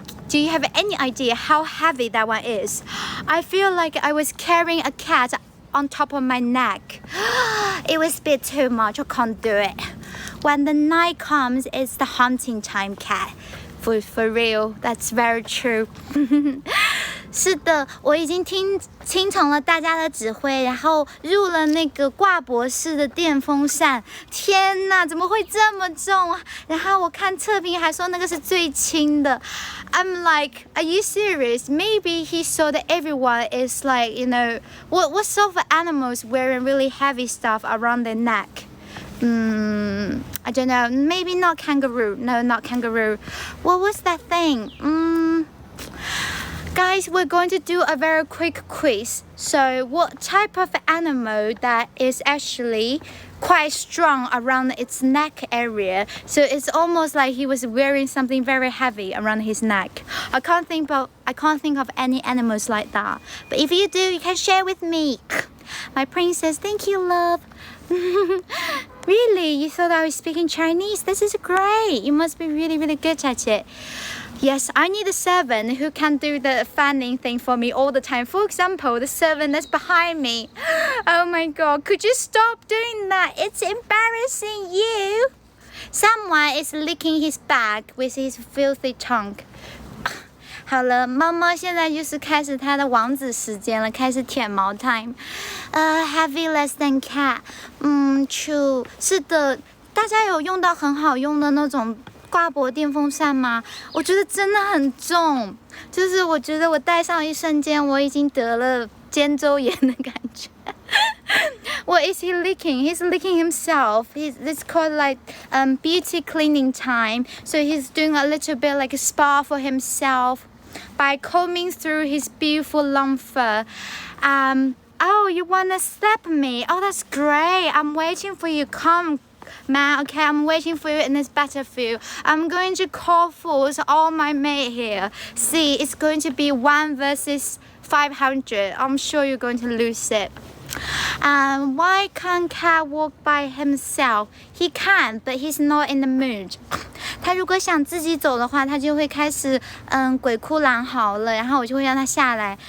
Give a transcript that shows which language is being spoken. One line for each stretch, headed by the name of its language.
English: Do you have any idea how heavy that one is? I feel like I was carrying a cat on top of my neck. It was a bit too much. I can't do it. When the night comes, it's the hunting time, cat. For real, that's very true.
Chinese: 是的，我已经听从了大家的指挥，然后入了那个挂脖式的电风扇。天哪，怎么会这么重？然后我看测评还说那个是最轻的。
English: I'm like, are you serious? Maybe he saw that everyone is like, you know, what sort of animals wearing really heavy stuff around their neck? I don't know. Maybe not kangaroo. No, not kangaroo. What was that thing? Guys, we're going to do a very quick quiz. So, what type of animal that is actually quite strong around its neck area? So it's almost like he was wearing something very heavy around his neck. I can't think of any animals like that. But if you do, you can share with me. My princess, thank you, love. Really? You thought I was speaking Chinese? This is great. You must be really, really good at it. Yes, I need a servant who can do the fanning thing for me all the time. For example, the servant that's behind me. Oh my god, could you stop doing that? It's embarrassing you. Someone is licking his back with his filthy tongue.
Chinese: 好了，猫猫现在就是开始它的王子时间了，开始舔毛 time。
English: Heavy less than cat。 true。
Chinese: 是的，大家有用到很好用的那种挂脖电风扇吗？我觉得真的很重，就是我觉得我戴上一瞬间，我已经得了肩周炎的感觉。
English: What is he licking? He's licking himself. It's called like beauty cleaning time. So he's doing a little bit like a spa for himself by combing through his beautiful long fur. Oh, you wanna slap me? Oh, that's great. I'm waiting for you. Come, man. Okay, I'm waiting for you in this battlefield. I'm going to call forth all my mate here. See, it's going to be 1 versus 500. I'm sure you're going to lose it. Why can't cat walk by himself? He can, but he's not in the mood.
Chinese: 他如果想自己走的话，他就会开始鬼哭狼嚎了，然后我就会让他下来。